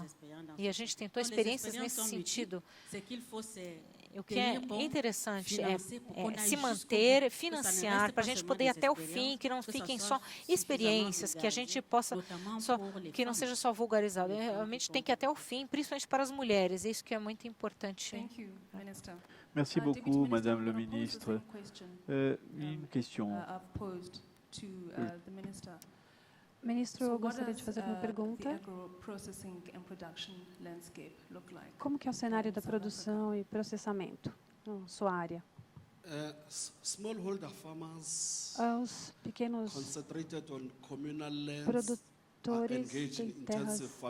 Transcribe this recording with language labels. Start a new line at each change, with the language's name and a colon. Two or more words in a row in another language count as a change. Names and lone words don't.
Portuguese: E a gente tentou experiências nesse sentido. O que é interessante é se manter, financiar, para a gente poder ir até o fim, que não fiquem só experiências, que a gente possa, que não seja só vulgarizado. Realmente tem que ir até o fim, principalmente para as mulheres. Isso que é muito importante.
French: Merci beaucoup, Madame le Ministre. Une question.
Portuguese: Ministro, eu gostaria de fazer uma pergunta. Como que é o cenário da produção e processamento na sua área? Os pequenos produtores têm terras.